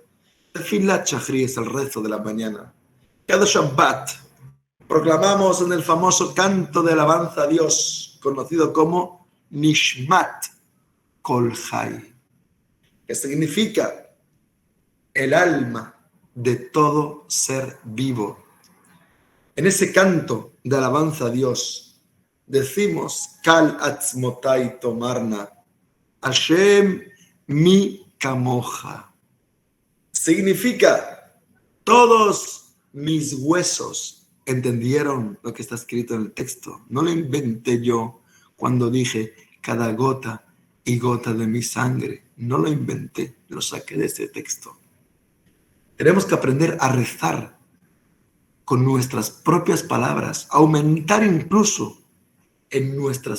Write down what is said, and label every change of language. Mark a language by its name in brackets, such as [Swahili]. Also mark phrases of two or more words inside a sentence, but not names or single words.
[Hebrew] תפילת שחרית [Spanish] es el rezo de la mañana. Cada Shabbat proclamamos en el famoso canto de alabanza a Dios, conocido como Nishmat Kol Chai, que significa el alma de todo ser vivo. En ese canto de alabanza a Dios, decimos, [Hebrew] כל עצמותי תאמרנה השם מי כמוך. [Spanish] Significa, todos mis huesos entendieron lo que está escrito en el texto. No lo inventé yo cuando dije cada gota y gota de mi sangre. No lo inventé, lo saqué de ese texto. Tenemos que aprender a rezar con nuestras propias palabras, aumentar incluso en nuestras